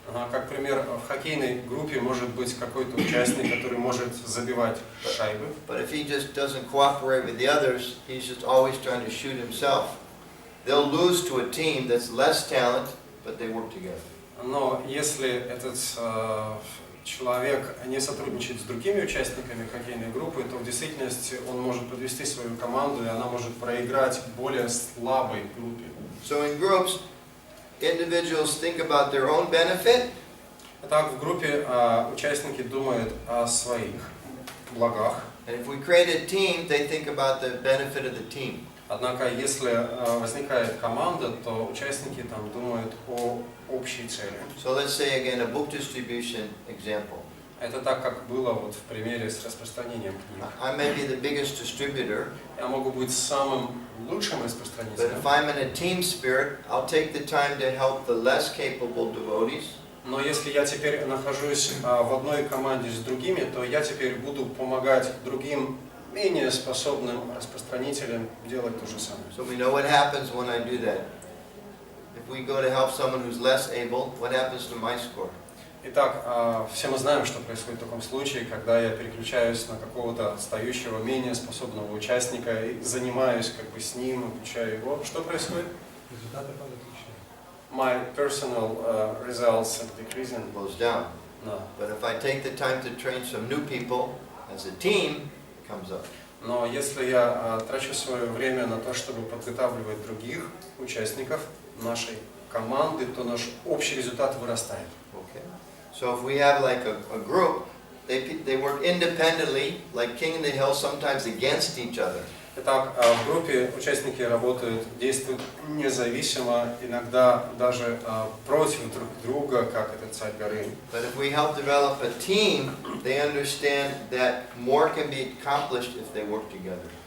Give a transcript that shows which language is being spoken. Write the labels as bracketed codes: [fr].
[ru] Как пример, в хоккейной группе может быть какой-то участник, который может забивать шайбы. [en] But if he just doesn't cooperate with the others, he's just always trying to shoot himself. They'll lose to a team that's less talented, but they work together. [ru] Но если этот человек не сотрудничает с другими участниками хоккейной группы, то в действительности он может подвести свою команду, и она может проиграть более слабой группе. [en] So in groups, individuals think about their own benefit. [ru] Так, в группе участники думают о своих благах. [en] And if we create a team, they think about the benefit of the team. [ru] Однако, если возникает команда, то участники там думают о общей цели. [en] So let's say again a book distribution example. [ru] Это так, как было вот в примере с распространением книг. [en] I may be the biggest distributor, [ru] Я могу быть самым лучшим [en] but [ru] распространителем, [en] if I'm in a team spirit, I'll take the time to help the less capable devotees. [ru] но если я теперь нахожусь в одной команде с другими, то я теперь буду помогать другим менее способным распространителям делать то же самое. [en] So we know what happens when I do that. If we go to help someone who's less able, what happens to my score? [ru] Итак, все мы знаем, что происходит в таком случае, когда я переключаюсь на какого-то отстающего, менее способного участника и занимаюсь как бы с ним, обучаю его. Что происходит? Результаты падают лучше. [en] My personal results are decreasing. Goes down. [ru] Да. [en] But if I take the time to train some new people as a team, it comes up. [ru] Но если я трачу свое время на то, чтобы подготавливать других участников нашей команды, то наш общий результат вырастает. [en] Okay. So if we have like a group, they work independently, like King in the Hill, sometimes against each other. [ru] Итак, в группе участники работают, действуют независимо, иногда даже против друг друга, как этот царь горы. [en] But if we help develop a team, they understand that more can be accomplished if they work together.